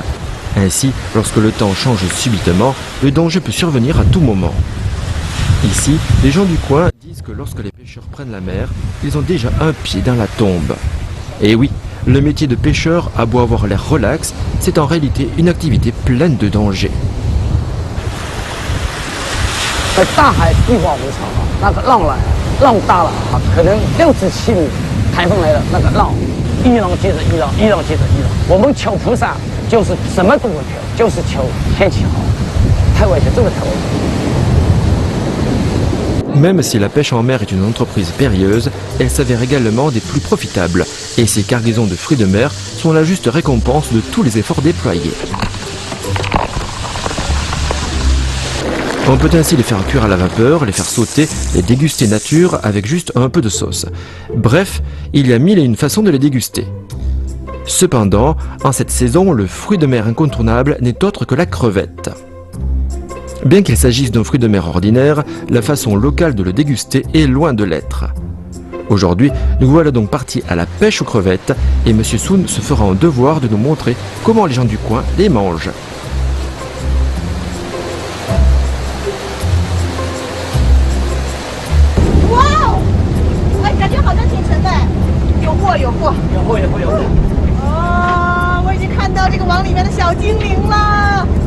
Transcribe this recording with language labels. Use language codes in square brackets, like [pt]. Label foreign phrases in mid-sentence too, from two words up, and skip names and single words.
[fr] Ainsi, lorsque le temps change subitement, le danger peut survenir à tout moment. Ici, les gens du coin disent que lorsque les pêcheurs prennent la mer, ils ont déjà un pied dans la tombe. Et oui, le métier de pêcheur a beau avoir l'air relax, c'est en réalité une activité pleine de dangers. [zh] 在大海一往无常啊，那个浪来，浪大了啊，可能6至7米，台风来了，那个浪一浪接着一浪，一浪接着一浪。我们求菩萨就是什么都不求，就是求天气好。太危险，真的太危险。 [fr] Même si la pêche en mer est une entreprise périlleuse, elle s'avère également des plus profitables. Et ces cargaisons de fruits de mer sont la juste récompense de tous les efforts déployés. On peut ainsi les faire cuire à la vapeur, les faire sauter, les déguster nature avec juste un peu de sauce. Bref, il y a 1001 façons de les déguster. Cependant, en cette saison, le fruit de mer incontournable n'est autre que la crevette. Bien qu'il s'agisse d'un fruit de mer ordinaire, la façon locale de le déguster est loin de l'être. Aujourd'hui, nous voilà donc partis à la pêche aux crevettes et M. Sun se fera un devoir de nous montrer comment les gens du coin les mangent. Wow! [zh] 哎，感觉好像挺沉的，有货有货。有货有货有货。哦，我已经看到这个网里面的小精灵了。